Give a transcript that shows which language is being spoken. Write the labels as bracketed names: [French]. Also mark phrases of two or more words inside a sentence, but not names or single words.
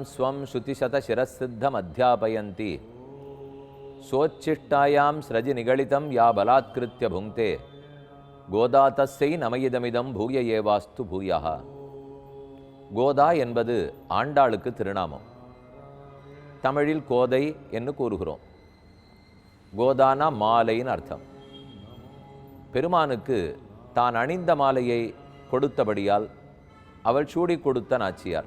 [Sanskrit] स्वं श्रुतिशतशिरःसिद्धमध्यापयन्ति सोच्छिष्टायां स्रजिनिगलितं या बलात्कृत्य भुङ्क्ते गोदा तस्यै नमयिदमिदं भूय एवास्तु भूयः. [Tamil] கோதா என்பது ஆண்டாளுக்கு திருநாமம். தமிழில் கோதை என்று கூறுகிறோம். கோதானா மாலைன்னு அர்த்தம். பெருமானுக்கு தான் அணிந்த மாலையை கொடுத்தபடியால் அவள் சூடி கொடுத்த நாச்சியார்.